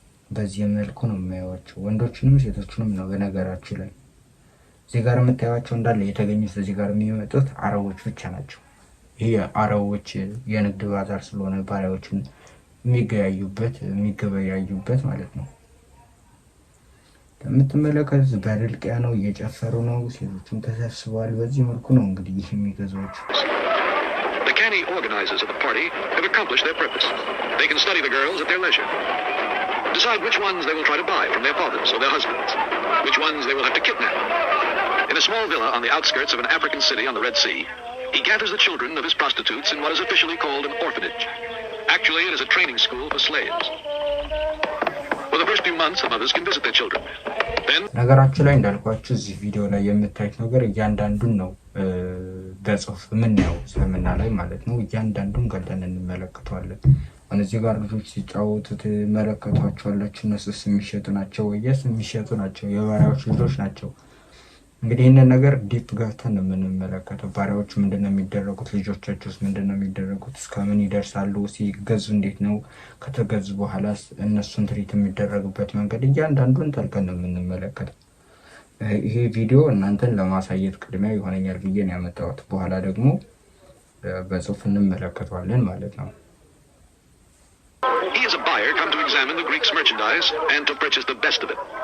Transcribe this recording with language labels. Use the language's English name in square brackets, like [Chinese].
[Amharic] በዚህ መልኩ ነው የሚያዩዋቸው። ወንዶችንም ሴቶችንም ነው። በነገራችሁ ላይ እዚህ ጋር የምታዩዋቸው እንዳለ የተገኙት እዚህ ጋር የሚመጡት አረቦች ብቻ ናቸው። ይሄ አረቦች የንግድ ባዛር ስለሆነ ባሪያዎችን የሚገበያዩበት ማለት ነው። የምትመለከቱት በድልቅያ ነው፣ እየጨፈሩ ነው፣ ሴቶቹም ተሰብስበዋል። በዚህ መልኩ ነው እንግዲህ ይህ የሚገዟቸው። [English] The canny organizers of the party have accomplished their purpose. They can study the girls at their leisure, decide which ones they will try to buy from their fathers or their husbands, which ones they will have to kidnap. In a small villa on the outskirts of an African city on the Red Sea, he gathers the children of his prostitutes in what is officially called an orphanage. Actually, it is a training school for slaves. For the first few months, the mothers can visit their children. [Amharic] Then ነገራችሁ ላይ እንዳልኳችሁ እዚህ ቪዲዮ ላይ የምታዩት ነገር እያንዳንዱን ነው በጽሁፍ የምናየው እስልምና ላይ ማለት ነው። እያንዳንዱን ገልጠን እንመለከተዋለን። እዚህ ጋር ልጆች ሲጫወቱ ትመለከቷቸዋላችሁ። እነሱስ የሚሸጡ ናቸው ወይስ የሚሸጡ ናቸው? የባሪያዎች ልጆች ናቸው። እንግዲህ ይህንን ነገር ዲፕ ገብተን የምንመለከተው ባሪያዎቹ ምንድነው የሚደረጉት? ልጆቻቸውስ ምንድነው የሚደረጉት? እስከምን ይደርሳሉ? ሲገዙ እንዴት ነው? ከተገዙ በኋላ እነሱን ትሪት የሚደረጉበት መንገድ እያንዳንዱን ጠልቀን ነው የምንመለከተው። ይሄ ቪዲዮ እናንተን ለማሳየት ቅድሚያ ይሆነኛል ብዬ ነው ያመጣሁት። በኋላ ደግሞ በጽሁፍ እንመለከተዋለን ማለት ነው። [English] He is a buyer come to examine the Greeks' merchandise and to purchase the best of it.